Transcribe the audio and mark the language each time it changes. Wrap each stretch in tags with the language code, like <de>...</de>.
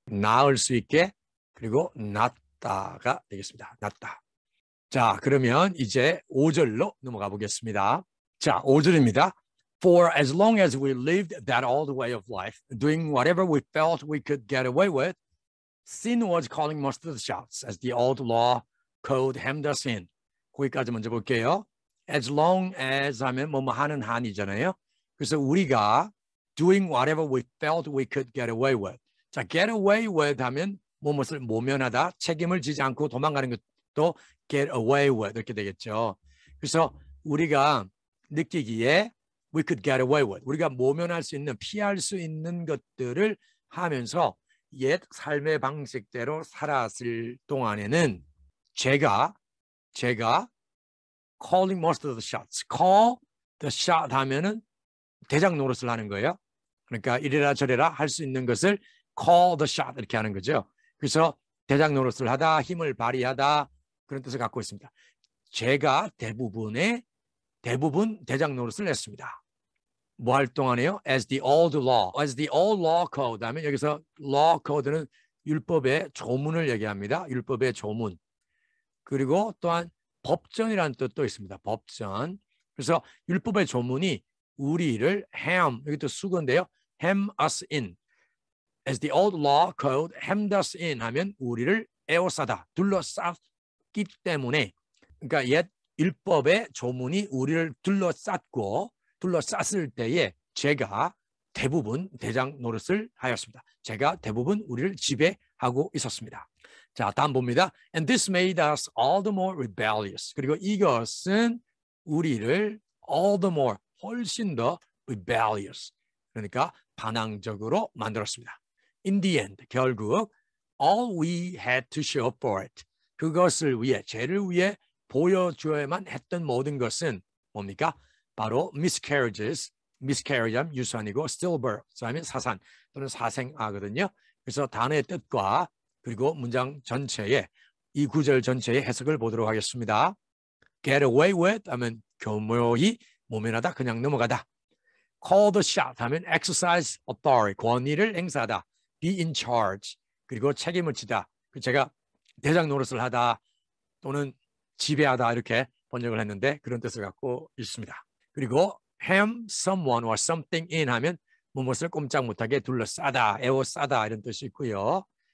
<ko>낳을 수 있게 그리고 낳다가 되겠습니다. 낳다. 자, 그러면 이제 5절로 넘어가 보겠습니다. 자, 5절입니다.</ko> <en>For as long as we lived that old way of life, doing whatever we felt we could get away with, sin was calling most of the shots as the old law code hemmed us in.</en> <ko>거기까지 먼저 볼게요. As long as 하면 뭐뭐 하는 한이잖아요. 그래서 우리가</ko> <en>doing whatever we felt we could get away with.</en> <ko>자,</ko> <en>get away with</en> <ko>하면 무엇을 모면하다, 책임을 지지 않고 도망가는 것도 get away with 이렇게 되겠죠. 그래서 우리가 느끼기에</ko> <en>we could get away with,</en> <ko>우리가 모면할 수 있는, 피할 수 있는 것들을 하면서 옛 삶의 방식대로 살았을 동안에는 제가</ko> <en>calling most of the shots,</en> <ko>call the shot 하면은 대장 노릇을 하는 거예요. 그러니까 이래라 저래라 할 수 있는 것을</ko> <en>call the shot</en> <ko>이렇게 하는 거죠. 그래서 대장 노릇을 하다, 힘을 발휘하다 그런 뜻을 갖고 있습니다. 제가 대부분 대장 노릇을 했습니다. 뭐 할 동안에요?</ko> <en>As the old law code</en> <ko>하면 여기서</ko> <en>law code는</en> <ko>율법의 조문을 얘기합니다. 율법의 조문. 그리고 또한 법전이라는 뜻도 있습니다. 법전. 그래서 율법의 조문이 우리를 hem, 여기 또 수건인데요.</ko> <en>hem us in. As the old law code hemmed us in</en> <ko>하면 우리를 에워싸다, 둘러쌌기 때문에, 그러니까 옛 율법의 조문이 우리를 둘러쌌을 때에 제가 대부분 대장 노릇을 하였습니다. 제가 대부분 우리를 지배하고 있었습니다. 자, 다음 봅니다.</ko> <en>And this made us all the more rebellious.</en> <ko>그리고 이것은 우리를</ko> <en>all the more,</en> <ko>훨씬 더 rebellious. 그러니까 반항적으로 만들었습니다.</ko> <en>In the end,</en> <ko>결국</ko> <en>all we had to show for it.</en> <ko>그것을 위해, 죄를 위해 보여줘야만 했던 모든 것은 뭡니까? 바로 miscarriage 하면 유산이고 stillbirth 하면 사산 또는 사생아거든요. 그래서 단어의 뜻과 그리고 문장 전체의 이 구절 전체의 해석을 보도록 하겠습니다.</ko> <en>Get away with</en> <ko>하면 교묘히 모면하다, 그냥 넘어가다.</ko> <en>Call the shot</en> <ko>하면</ko> <en>exercise authority,</en> <ko>권위를 행사하다.</ko> <en>Be in charge,</en> <ko>그리고 책임을 지다. 제가 대장 노릇을 하다 또는 지배하다 이렇게 번역을 했는데 그런 뜻을 갖고 있습니다. 그리고</ko> <en>hem someone or something in</en> <ko>하면 무엇을 꼼짝 못하게 둘러싸다, 에워싸다 이런 뜻이 있고요.</ko>